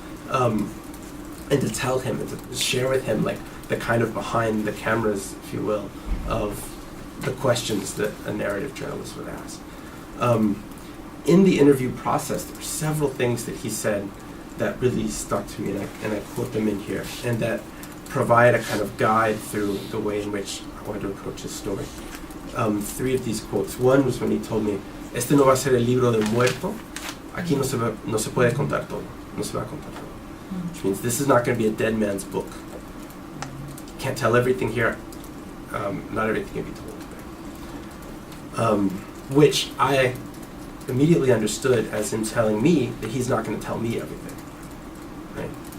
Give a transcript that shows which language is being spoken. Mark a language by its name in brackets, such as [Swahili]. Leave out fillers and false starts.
[English] And to tell him and to share with him the kind of behind the cameras, if you will, of the questions that a narrative journalist would ask. In the interview process, there were several things that he said that really stuck to me, and I quote them in here, and that provide a kind of guide through the way in which I wanted to approach his story. 3 of these quotes. One was when he told me, [Spanish] "Este no va a ser el libro del muerto. Aquí no se puede contar todo. No se va a contar todo." [English] Which means this is not going to be a dead man's book. Can't tell everything here. Not everything can be told today. Which I immediately understood as him telling me that he's not going to tell me everything. Right?